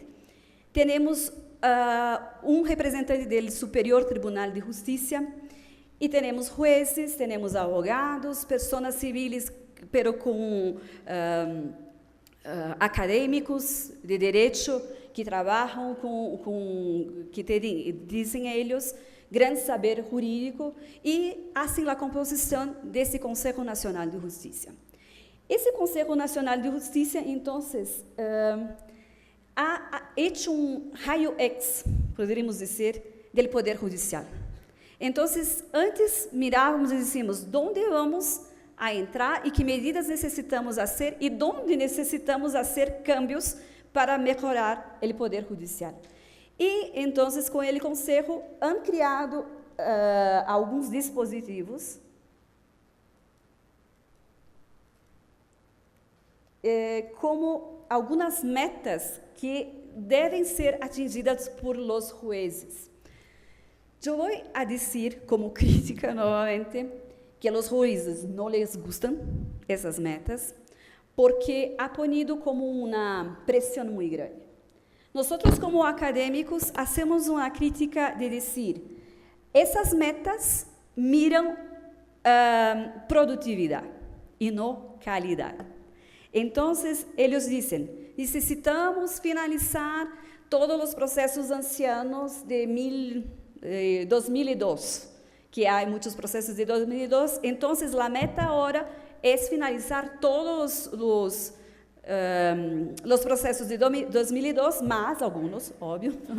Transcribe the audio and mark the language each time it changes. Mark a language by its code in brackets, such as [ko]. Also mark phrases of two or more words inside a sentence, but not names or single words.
[pt] Temos um representante do Superior Tribunal de Justiça, e temos jueces, temos advogados, pessoas civis, pero com acadêmicos de direito que trabalham que dizem eles, grande saber jurídico, e assim a composição desse Conselho Nacional de Justiça. Esse Conselho Nacional de Justiça, então, [es] ha hecho [pt] um raio-x, poderíamos dizer, do Poder Judicial. Então, antes mirávamos e dizíamos, onde vamos a entrar e que medidas necessitamos fazer e onde necessitamos fazer cambios para melhorar o Poder Judicial. E, então, com ele Conselho, han criado alguns dispositivos como algumas metas que devem ser atingidas por [es] los jueces. [pt] Eu vou a dizer, como crítica novamente, que [es] a los jueces [pt] não les gustam essas metas, porque ha ponido como uma pressão muito grande. [es] Nosotros como académicos hacemos una crítica de decir, esas metas miran productividad y no calidad. Entonces, ellos dicen, necesitamos finalizar todos los procesos ancianos de 2002, que hay muchos procesos de 2002, entonces la meta ahora es finalizar todos los procesos de 2002, más algunos, obvio.